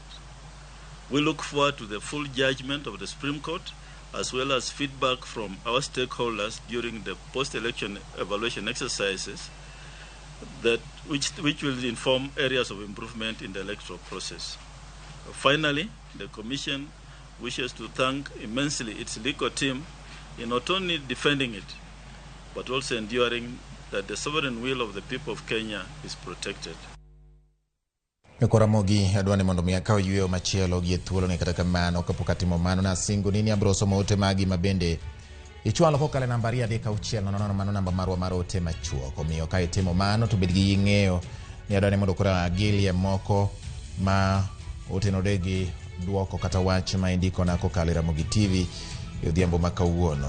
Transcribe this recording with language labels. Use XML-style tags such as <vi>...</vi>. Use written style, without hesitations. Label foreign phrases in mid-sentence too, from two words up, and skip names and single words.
<en>We look forward to the full judgment of the Supreme Court as well as feedback from our stakeholders during the post-election evaluation exercises which will inform areas of improvement in the electoral process. Finally, the Commission wishes to thank immensely its legal team in not only defending it, but also enduring that the sovereign will of the people of Kenya is protected.</en> <luo>Ramogi adwani mondo miakaw yueyo machielo gi thuolo ne kata kamano kapok atimo mano na singo nini abroso mote magi mabende ichwalo kokale namba 3 nono mano namba marwa mar ote machuok. Omiyo ka itimo mano to bed gi ng'eyo ni adwani mondo kora agilie moko ma otenore gi duoko kata wach ma indiko na kokale Ramogi TV e odhiambo ma kawuono.</luo>